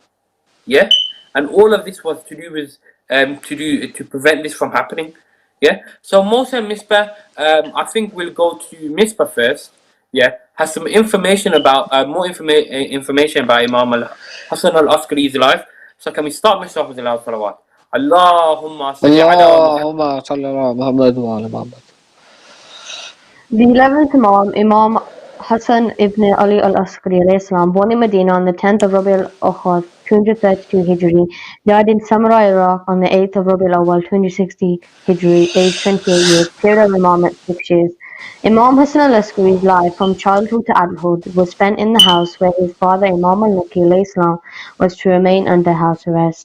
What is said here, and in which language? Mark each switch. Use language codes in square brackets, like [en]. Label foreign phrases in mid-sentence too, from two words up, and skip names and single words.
[en] Yeah, and all of this was to do with to prevent this from happening. Yeah. So Mohsen Misbah, I think we'll go to Misbah first. Yeah, has some information about more information about Imam Hassan al-Askari's life. So can we start Misbah with the loud salawat? [ar] اللهم صل على محمد وعلى محمد. [en] The 11th Imam, Imam Hassan ibn Ali al-Askari [ar] عليه السلام, [en] born in Medina on the 10th of Rabi al-Awwal 232 Hijri, died in Samarra, Iraq on the 8th of Rabi al-Awwal 260 Hijri, aged 28 years, period of Imamate 6 years. Imam Hassan al-Askari's life from childhood to adulthood was spent in the house where his father Imam al-Naki [ar] عليه السلام [en] was to remain under house arrest.